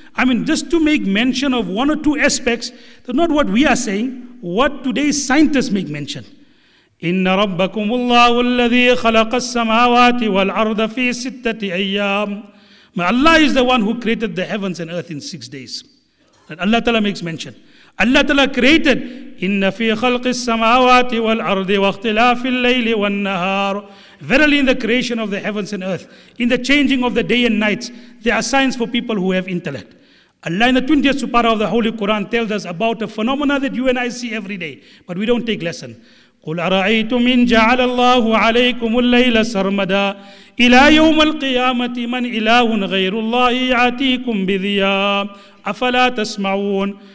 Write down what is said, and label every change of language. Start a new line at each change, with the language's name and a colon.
English: I mean, just to make mention of one or two aspects, they're not what we are saying, what today's scientists make mention.
Arabic: إِنَّ رَبَّكُمُ اللَّهُ الَّذِي خَلَقَ السَّمَاوَاتِ وَالْأَرْضَ فِي سِتَّةِ أَيَّامِ.
English: My Allah is the one who created the heavens and earth in 6 days. And Allah Ta'ala makes mention. Allah Ta'ala created,
Arabic: إِنَّ فِي خَلْقِ السَّمَاوَاتِ وَالْأَرْضِ وَاخْتِلَافِ اللَّيْلِ وَالنَّهَارِ.
English: Verily in the creation of the heavens and earth, in the changing of the day and nights, there are signs for people who have intellect. Allah in the 20th surah of the Holy Quran tells us about a phenomena that you and I see every day, but we don't take lesson.
Arabic: قُلْ أَرَأَيْتُمْ إِنْ جَعَلَ اللَّهُ عَلَيْكُمُ اللَّيْلَ سَرْمَدًا إِلَى يَوْمَ الْقِيَامَةِ مَنْ إِلَهٌ غَيْرُ اللَّهِ يَعَتِيكُمْ بِذِيَامٍ أَفَلَا تَسْمَعُونَ.